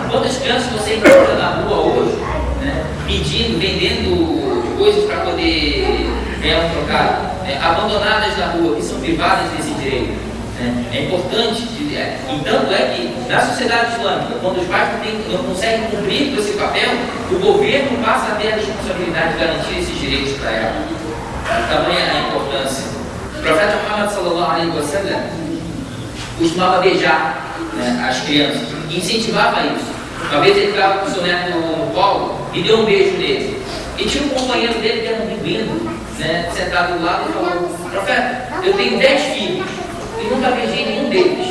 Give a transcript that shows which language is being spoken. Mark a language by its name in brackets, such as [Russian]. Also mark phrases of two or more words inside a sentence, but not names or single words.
[Portuguese] Quantas crianças você encontra na rua hoje, pedindo, vendendo coisas para poder ganhar um trocado, abandonadas na rua, que são privadas desse direito. É importante, e tanto é que na sociedade islâmica, quando os pais não conseguem cumprir com esse papel, o governo passa a ter a responsabilidade de garantir esses direitos para ela. Tamanha a importância. O profeta Muhammad [Arabic] صلى الله عليه وسلم [Portuguese] costumava beijar as crianças, e incentivava isso. Uma vez ele estava com o seu neto no colo e deu um beijo nele. E tinha um companheiro dele que era um menino, sentado do lado e falou: profeta, eu tenho 10 filhos e nunca beijei nenhum deles.